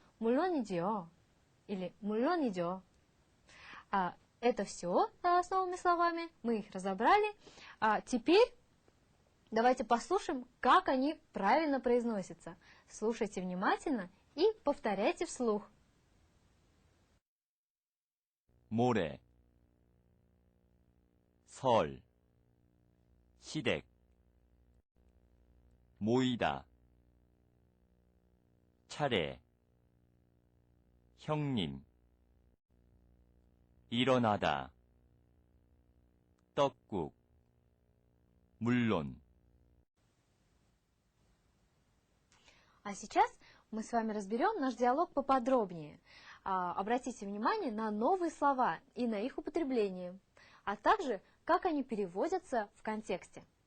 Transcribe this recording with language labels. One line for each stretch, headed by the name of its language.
Korean: 물론이죠. Или 물론이죠.
Russian: Это все с новыми словами. Мы их разобрали. Теперь давайте послушаем, как они правильно произносятся. Слушайте внимательно и повторяйте вслух.
Korean: 모레, 설, 시댁, 모이다, 차례, 형님, 일어나다, 떡국, 물론.
Russian: А сейчас мы с вами разберем наш диалог поподробнее. Обратите внимание на новые слова и на их употребление, а также как они переводятся в контексте.